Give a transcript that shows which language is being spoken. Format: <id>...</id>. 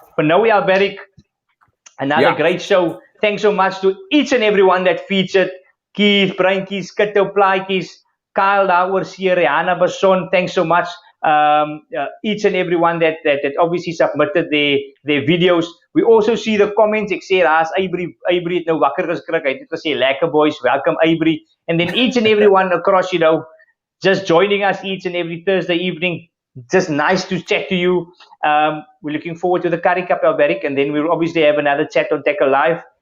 <en>For Noe Alberic, another great show. Thanks so much to each and everyone that featured. Keith, Breinkies, Kitto, Plaatjies, Kyle Lauwerseer, Rihanna Basson, thanks so much. Each and everyone that obviously submitted their videos. We also see the comments.</en> <af>Ek sê daar's Avery het nou wakker geskrik. Hy het gesê lekker boys, welcome Avery.</af> <en>And then each and everyone across, just joining us each and every Thursday evening. Just nice to chat to you. We're looking forward to the Curry Cup, Alberic, and then we'll obviously have another chat on Tekkel Live.</en>